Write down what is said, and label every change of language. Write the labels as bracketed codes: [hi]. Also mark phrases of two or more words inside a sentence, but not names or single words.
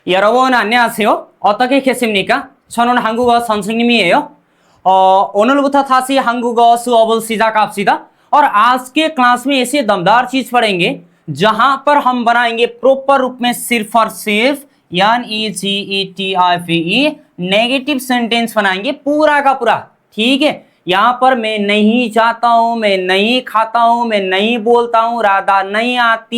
[ko] 여러분 안녕하세요. 어떻게 계십니까? 저는 한국어 선생님이에요. 오늘부터 다시 한국어 수업을 시작합시다। [hi] और आज के क्लास में ऐसे दमदार चीज पढ़ेंगे जहां पर हम बनाएंगे प्रॉपर रूप में सिर्फ और सिर्फ [en] NEGATIVE negative sentence [hi] बनाएंगे पूरा का पूरा। ठीक है, यहाँ पर मैं नहीं जाता हूं, मैं नहीं खाता हूं, मैं नहीं बोलता हूं, राधा नहीं आती।